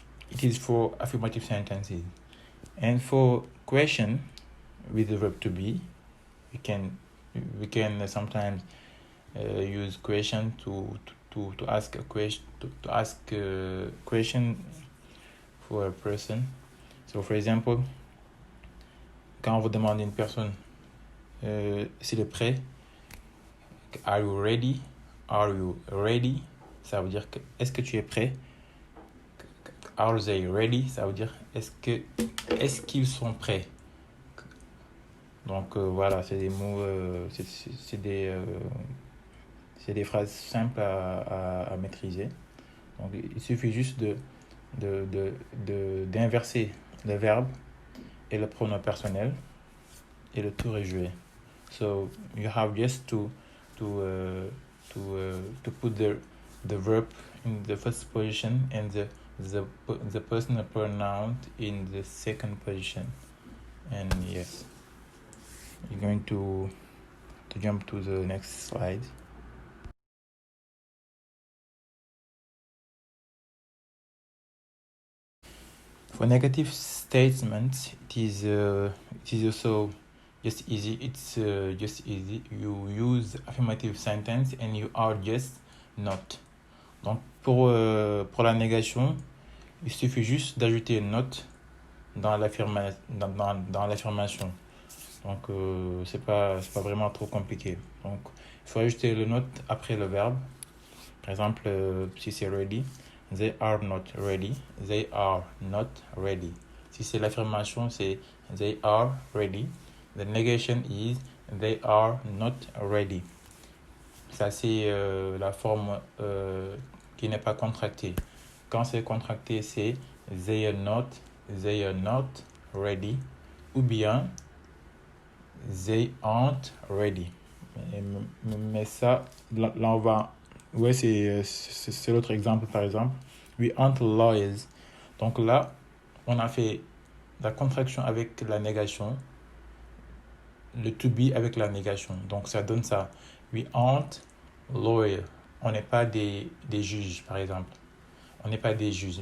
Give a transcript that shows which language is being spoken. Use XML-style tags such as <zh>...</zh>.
<en>It is for affirmative sentences. And for question with the verb to be, we can sometimes use question to ask a question to ask a question for a person. So for example,</en> <fr>quand on vous demande à une personne s'il est prêt,</fr> <en>are you ready? Are you ready?</en> <fr>Ça veut dire que est-ce que tu es prêt?</fr> <en>Are they ready?</en> <fr>Ça veut dire est-ce qu'ils sont prêts? Donc voilà, c'est des mots, c'est des phrases simples à maîtriser. Donc il suffit juste d'inverser le verbe et le pronom personnel et le tour est joué.</fr> <en>So you have just to put the verb in the first position and the personal pronoun in the second position. And yes, you're going to jump to the next slide. For negative statements, it is also just easy. It's just easy. You use affirmative sentence and you are just not.</en> <fr>Donc pour la négation, il suffit juste d'ajouter une note dans l'affirmation. Donc c'est pas vraiment trop compliqué. Donc il faut ajouter le note après le verbe. Par exemple, si c'est</fr> <en>ready, they are not ready. They are not ready.</en> <fr>Si c'est l'affirmation, c'est</fr> <en>they are ready. The negation is they are not ready.</en> <fr>Ça, c'est la forme qui n'est pas contractée. Quand c'est contracté, c'est</fr> <en>they are not ready.</en> <fr>Ou bien</fr> <en>they aren't ready.</en> <fr>Mais ça, là on va... Ouais, c'est l'autre exemple, par exemple.</fr> <en>We aren't lawyers.</en> <fr>Donc là, on a fait la contraction avec la négation, le to be avec la négation. Donc ça donne ça.</fr> <en>We aren't lawyers.</en> <fr>On n'est pas des juges, par exemple. On n'est pas des juges.</fr>